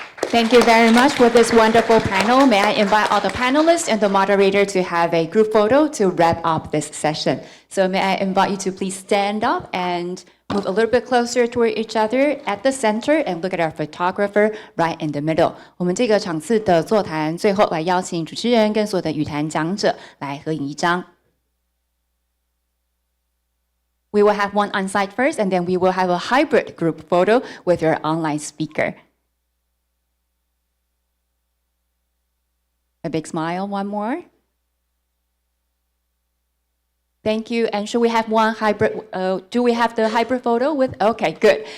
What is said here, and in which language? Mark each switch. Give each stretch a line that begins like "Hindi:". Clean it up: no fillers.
English: Thank you very much for this wonderful panel. May I invite all the panelists and the moderator to have a group photo to wrap up this session. So may I invite you to please stand up and move a little bit closer toward each other at the center and look at our photographer right in the middle.
Chinese: 我们这个场次的座谈最后来邀请主持人跟所有的语坛讲者来合影一张。
English: We will have one on-site first, and then we will have a hybrid group photo with your online speaker. A big smile, one more. Thank you. And should we have one hybrid? Do we have the hybrid photo with? Okay, good.